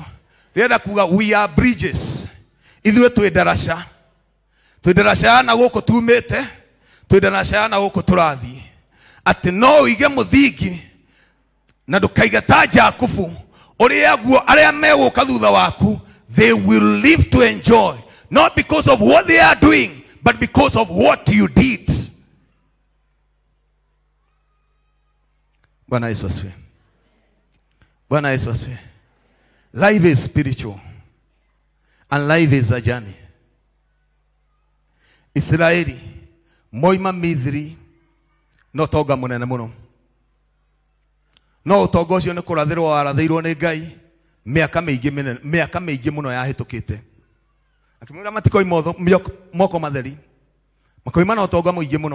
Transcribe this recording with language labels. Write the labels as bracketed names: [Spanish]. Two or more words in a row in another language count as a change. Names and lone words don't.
[Kikuyu] Rĩenda kuga [English] we are bridges. [Kikuyu] Ithuĩ twĩ ndaraca, twĩ ndaraca na gũkũ tumĩte, twĩ ndaraca na gũkũ tũrathiĩ. Atĩ no ũige mũthingi na ndũkaiga ta Jakubu ũrĩa guo arĩa megũka thutha waku [English] they will live to enjoy, not because of what they are doing but because of what you did. [Swahili] Bwana Yesu asifiwe. Bwana Yesu asifiwe. [English] Life is spiritual and life is a journey. [Kikuyu] Israeli moima Misri no toga munene muno, no ũtonga ũcio nĩ kũrathĩrwo warathĩirwo nĩ Ngai mĩaka mĩingĩ mũno yahĩtũkĩte. Akĩmwĩra matikoi moko matheri, makoima na ũtonga mũingĩ mũno.